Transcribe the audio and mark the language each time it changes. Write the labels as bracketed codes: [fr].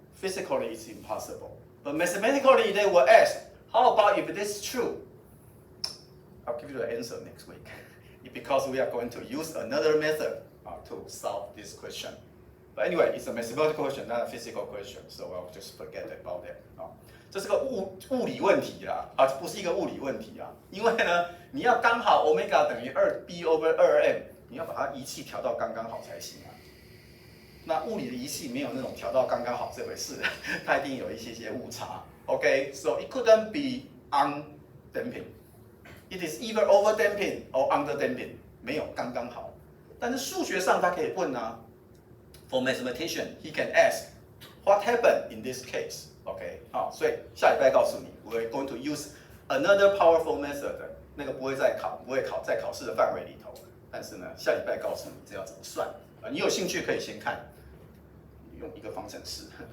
[en] Physically, it's impossible. But mathematically, they will ask, how about if this is true? I'll give you the answer next week. Because we are going to use another method to solve this question. But anyway, it's a mathematical question, not a physical question, so I'll just forget about that. [zh] 这是个物理问题啦，不是一个物理问题啊。因为呢，你要刚好 omega 等于2b over 2m， 你要把它仪器调到刚刚好才行啊。那物理的仪器没有那种调到刚刚好这回事，它一定有一些误差。 [en] Okay, so it couldn't be undamping. It is either over damping or under damping， [zh] 没有刚刚好。但是数学上它可以问啊 [en] ，for mathematician he can ask what happened in this case。 OK， [zh] 好，所以下礼拜告诉你 [en] ，we're going to use another powerful method。 [zh] 那个不会在考试的范围里头，但是呢，下礼拜告诉你这要怎么算。你有兴趣可以先看，用一个方程式。